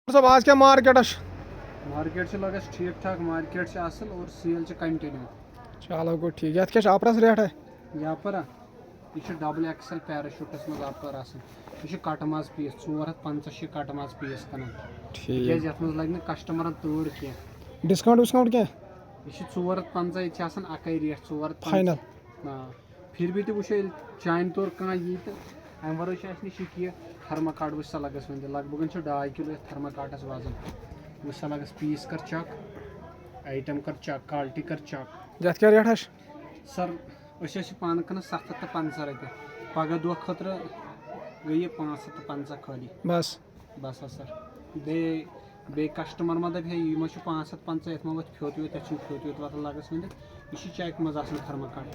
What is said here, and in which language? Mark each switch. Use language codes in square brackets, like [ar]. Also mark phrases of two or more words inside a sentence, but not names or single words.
[ur] صاحب آج کیا مارکیٹ [ks] مارکیٹ لگس ٹھیک ٹھاک مارکیٹ اصل اور [en] sale continue [ks] چلو گو ٹھیک یت کیا اپرس ریٹ ہے یپر یہ [en] double axle [ks] پیراشوٹس مز اپر یہ کٹ ماز پیس 450 کٹ ماز پیس کٕنان تِکیازِ یتھ منٛز لگہِ نہٕ کسٹمرن تۭر کینٛہہ ڈسکاؤنٹ وسکاؤنٹ کیا یہ 450 یہ آسان اکے ریٹ 450 فائنل پھر بھی تہِ وٕچھو ییٚلہِ چانہِ طور کانٛہہ یی تہٕ امہِ ورٲے چھُ اسہِ نِش یہِ کہِ تھرماکاٹ وٕچھ سا لگس وۄنۍ لگ بگن چھُ 2.5 کِلوٗ یتھ تھرماکاٹس وزن وٕچھ سا لگس پیٖس کر چک آیٹم کر چک کالٹی کر چک یت کیا ریٹ ہے سر أسۍ ٲسۍ پانہٕ کٕنان 750 رۄپیہِ پگہہ دۄہ خٲطرٕ گٔے یہِ 550 خٲلی بس بس سر بیٚیہِ کسٹمر ما دپہِ ہے یہِ ما چھُ 550 یتھ ما وۄتھِ فیوٚت ویوٚت یتھ چھُنہٕ فیوٚت ویوٚت واتان لگس ؤنِتھ یہِ چھُ چیک منٛز آسان تھرماکاٹ